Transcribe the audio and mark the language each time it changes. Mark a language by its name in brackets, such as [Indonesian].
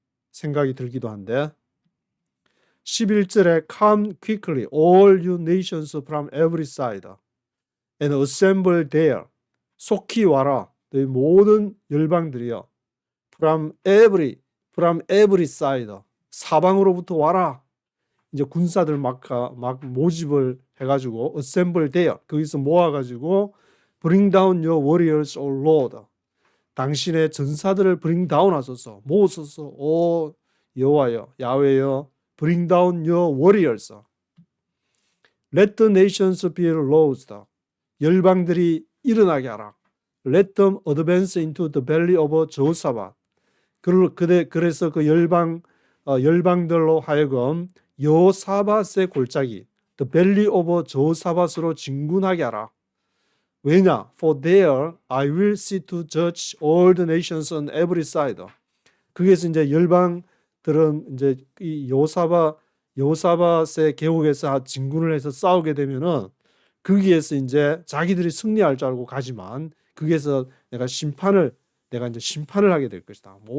[Korean] 생각이 들기도 한데 11절에 [English] Come quickly all you nations from every side and assemble there. [Korean] 속히 와라 너희 모든 열방들이여 [English] from every side [Korean] 사방으로부터 와라. 이제 군사들 막 모집을 해가지고 [English] assemble there [Korean] 거기서 모아가지고 [English] bring down your warriors, O Lord. [Korean] 당신의 전사들을 [English] bring down [Korean] 하소서 모으소서 오 여호와여 야훼여 [English] bring down your warriors. Let the nations be roused. [Korean] 열방들이 일어나게 하라. [English] Let them advance into the valley of Jehoshaphat. [Korean] 그래서 그 열방들로 하여금 여호사밧의 골짜기 [English] the valley of Jehoshaphat [Korean] 으로 진군하게 하라. 왜냐? [English] For there I will sit to judge all the nations on every side. [Korean] 거기에서 이제 열방들은 이제 이 여호사밧의 계곡에서 진군을 해서 싸우게 되면은 거기에서 이제 자기들이 승리할 줄 알고 가지만 거기에서 내가 이제 심판을 하게 될 것이다.